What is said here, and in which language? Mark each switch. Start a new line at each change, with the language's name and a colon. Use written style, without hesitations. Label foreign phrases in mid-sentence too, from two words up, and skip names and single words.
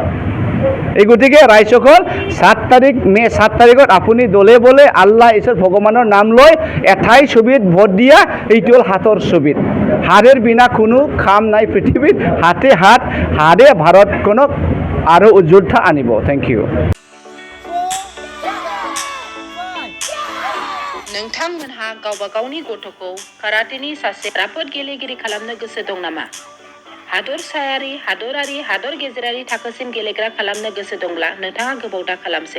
Assamese: এই গতিকে ৰাইজসকল 7 তাৰিখ মে 7 তাৰিখত আপুনি দলে বলে আল্লাহ ঈশ্বৰ ভগৱানৰ নাম লৈ এঠাই ছবিত ভোট দিয়া, এইটো হ'ল হাতৰ ছবিত। হাড়েৰ বিনা কোনো কাম নাই পৃথিৱীত, হাতে হাত, হাড়ে ভাৰতখনক আৰু উজ্জ্বলতা আনিব।
English: Thank you.
Bodo: नोंथांमोनहा गावबा गावनि गथ'खौ काराटेनि सासे राफोद गेलेगिरि खालामनो गोसो दं नामा? हादरसायारि, हादरारि, हादर गेजेरारि थाखोसिम गेलेग्रा खालामनो गोसो दंब्ला नोंथाङा गोबाव दा खालामसै।